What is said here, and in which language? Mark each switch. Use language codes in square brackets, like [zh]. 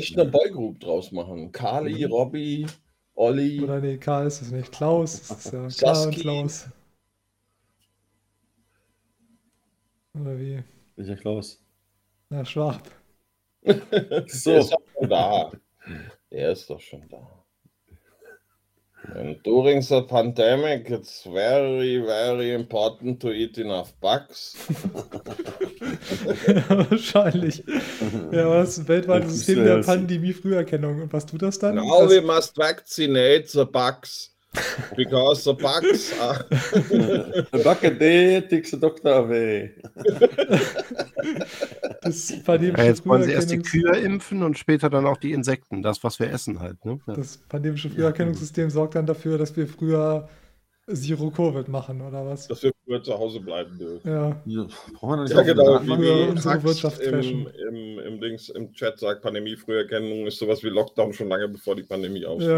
[de] echt eine Boygroup draus machen. Carly, Robby, Olli, Oder nee, Karl ist es nicht. Klaus ist es ja. Karl und Saski. Klaus. Oder wie? Welcher Klaus? Na, Schwab. Der ist So. doch schon da. Der ist doch schon da. [en] And during the pandemic, it's very, very important to eat enough bugs. [de] Ja, wahrscheinlich. Ja, was ist ein weltweites System der Pandemie-Früherkennung? Und was tut das dann? [en] Now we must vaccinate the bugs. Because the bugs are... A bug a day takes the doctor away. [de] Das pandemische, ja, jetzt wollen sie erst die Kühe impfen und später dann auch die Insekten, das, was wir essen halt. Ne? Das pandemische Früherkennungssystem sorgt dann dafür, dass wir früher Zero-Covid machen, oder was? Dass wir früher zu Hause bleiben dürfen. Ja, brauchen wir nicht auch genau, wie wir unsere Wirtschaft crashen. Im Chat sagt, Pandemie-Früherkennung ist sowas wie Lockdown schon lange, bevor die Pandemie aufsteht.